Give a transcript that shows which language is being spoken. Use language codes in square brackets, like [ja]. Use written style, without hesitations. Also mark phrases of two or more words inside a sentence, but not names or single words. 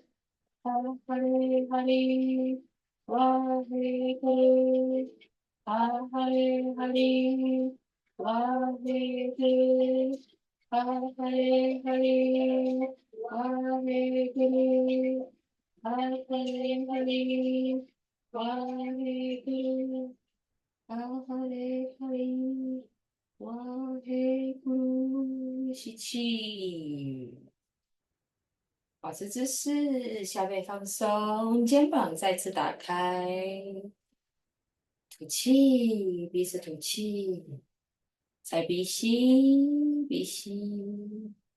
[sa] Hare Hare, Waheguru, Hare Hare, Waheguru, Hare Hare, Waheguru, Hare Hare, Waheguru, Hare Hare, Waheguru。 [zh] 吸气，保持姿势，下背放松，肩膀再次打开。吐气，鼻子吐气，再鼻吸，鼻吸。